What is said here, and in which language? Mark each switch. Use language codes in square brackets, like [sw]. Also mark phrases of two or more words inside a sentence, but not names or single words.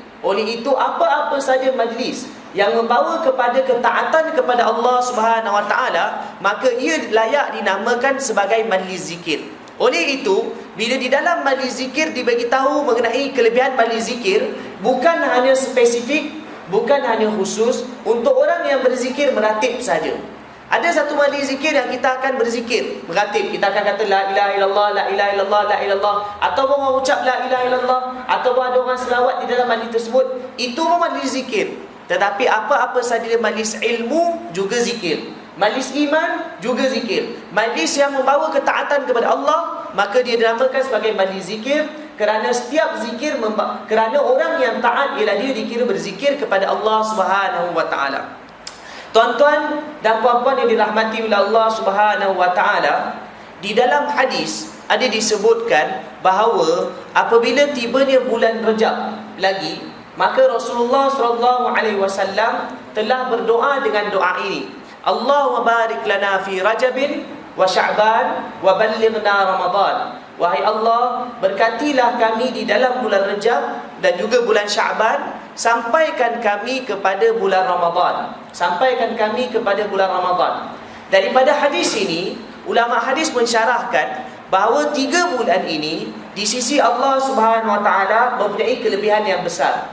[ms] Oleh itu apa-apa saja majlis yang membawa kepada ketaatan kepada Allah [ar] سبحانه وتعالى, [ms] maka ia layak dinamakan sebagai majlis zikir. Oleh itu, bila di dalam majlis zikir dibagi tahu mengenai kelebihan majlis zikir, bukan hanya spesifik bukan hanya khusus untuk orang yang berzikir meratib saja. Ada satu majlis zikir yang kita akan berzikir, meratib. Kita akan kata [ar] لا إله إلا الله لا إله إلا الله لا إله إلا الله, [ms] ataupun orang ucap [ar] لا إله إلا الله, [ms] ataupun ada orang selawat di dalam majlis tersebut. Itu pun majlis zikir. Tetapi apa-apa sahaja majlis ilmu juga zikir, majlis iman juga zikir, majlis yang membawa ketaatan kepada Allah, maka dia dinamakan sebagai majlis zikir. Kerana setiap zikir kerana orang yang taat ialah dia dikira berzikir kepada Allah [ar] سبحانه وتعالى. [ms] Tuan-tuan dan puan-puan yang dirahmati oleh Allah [ar] سبحانه وتعالى, [ms] di dalam hadis ada disebutkan bahawa apabila tibanya bulan Rajab lagi, maka Rasulullah [ar] صلى الله عليه وسلم [ms] telah berdoa dengan doa ini. [ar] اللهم بارك لنا في رجب وشعبان وبلغنا رمضان. [ms] Wahai Allah, berkatilah kami di dalam bulan Rajab dan juga bulan Sya'ban, sampaikan kami kepada bulan Ramadan. Sampaikan kami kepada bulan Ramadan. Daripada hadis ini, ulama hadis mensyarahkan bahawa 3 bulan ini di sisi Allah [ar] سبحانه وتعالى [ms] mempunyai kelebihan yang besar.